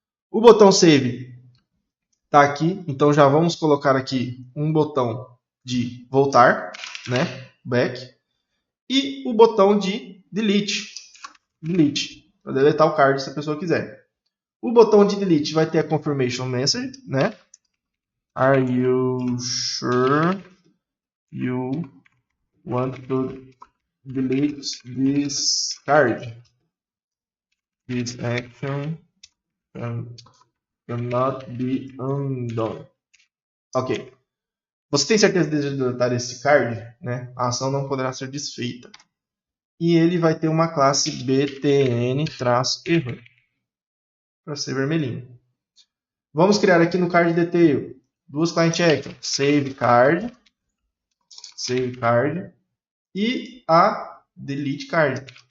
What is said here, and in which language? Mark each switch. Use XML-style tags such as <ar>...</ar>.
<pt>O botão Save está aqui, então já vamos colocar aqui um botão de voltar, né? Back. E o botão de Delete. Delete, para deletar o card se a pessoa quiser. O botão de Delete vai ter a Confirmation Message, né?</pt> <en>Are you sure you want to delete this card? This action cannot be undone. Ok.</en> <pt>Você tem certeza de deletar esse card? Né? A ação não poderá ser desfeita. E ele vai ter uma classe btn-error para ser vermelhinho. Vamos criar aqui no card detail duas client actions, save card e a delete card.</pt>